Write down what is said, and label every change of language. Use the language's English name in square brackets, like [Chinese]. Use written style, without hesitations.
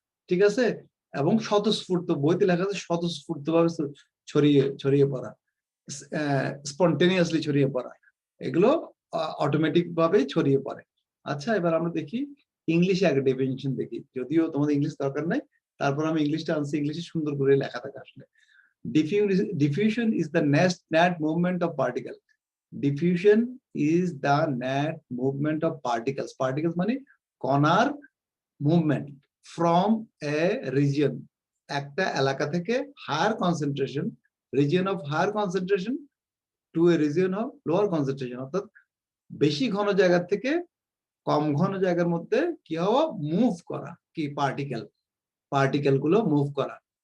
[Bangla] ঠিক আছে, এবং স্বতঃস্ফূর্ত, বইতে লেখা আছে স্বতঃস্ফূর্ত ভাবে ছড়িয়ে পড়া, স্পন্টেনিয়াসলি ছড়িয়ে পড়া, এগুলো অটোমেটিক ভাবে ছড়িয়ে পড়ে। আচ্ছা, এবার আমরা দেখি ইংলিশে আগে ডেফিনিশন দেখি, যদিও তোমাদের ইংলিশ দরকার নাই, তারপর আমি ইংলিশটা আনছি, ইংলিশে সুন্দর করে লেখা থাকে আসলে। [English] Diffusion is the net movement of particle. Diffusion is the net movement of particles. [Bangla] Particles মানে কণার মুভমেন্ট [English] from a region, [Bangla] একটা এলাকা থেকে higher concentration, [English] region of higher concentration to a region of lower concentration, [Bangla] অর্থাৎ বেশি ঘন জায়গা থেকে কম ঘন জায়গার মধ্যে কি হওয়া, মুভ করা, কি পার্টিকেল গুলো মুভ করা।